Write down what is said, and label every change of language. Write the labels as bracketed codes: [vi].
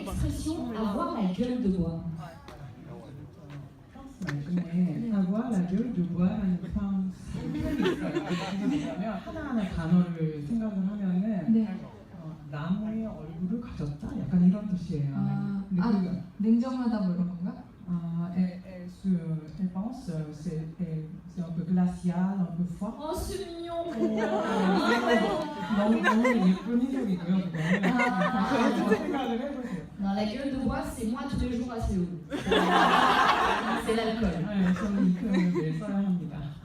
[fr] l'expression avoir la gueule de bois. [ko] 근데 [fr] avoir la gueule de bois [ko] 라는 표현이 있어요. 왜냐면 하나하나 단어를 생각을 하면은 네. 나무의 얼굴을 가졌다? 약간 이런 뜻이에요. 근데 그, 냉정하다 뭐 이런 건가? [fr] elle pense, c'est un peu glacial, un peu froid. Oh c'est mignon. [ko] 너무 예쁜 해석이고요, 그거는. 그래서 생각을 해보세요. [fr] Non, la gueule de bois, c'est moi tous les jours à Séoul. C'est l'alcool. [ko] 네, 저는 이 표현을 매일 써야 합니다.